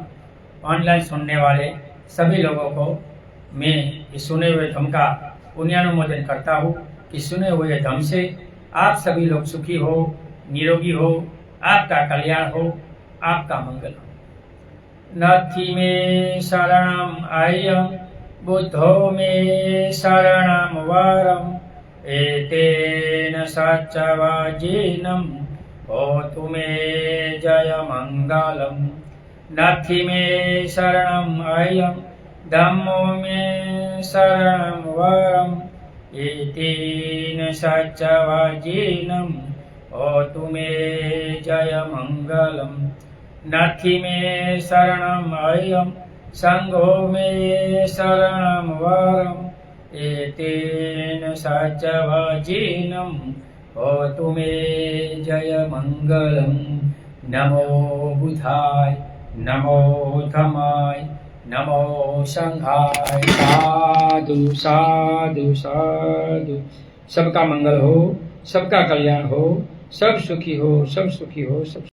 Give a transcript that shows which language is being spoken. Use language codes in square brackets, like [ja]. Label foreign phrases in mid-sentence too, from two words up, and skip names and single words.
[hi] ऑनलाइन सुनने वाले सभी लोगों को मैं इस सुने हुए धम्म का पुण्यानुमोदन करता हूँ कि सुने हुए धम्म से आप सभी लोग सुखी हो, निरोगी हो, आपका कल्याण हो, आपका मंगल हो। [pi] नथी में शरणम आयम बुद्धो में शरणम वरम एतेन सच्चवाजिनम होतु मे जय मंगलम। नथी में शरणम आयम धम्मो में शरणम वरम एतेन सच्चवाजिनम होतु मे जय मंगलम। नथी में शरणम आयम संघो में शरणम वरम एतेन सच्चवाजिनम होतु मे जय मंगलम। नमो बुधाय, नमो धम्माय, नमो संघाय। साधु साधु साधु। [hi] सबका मंगल हो, सबका कल्याण हो, सब सुखी हो, सब सुखी हो, सब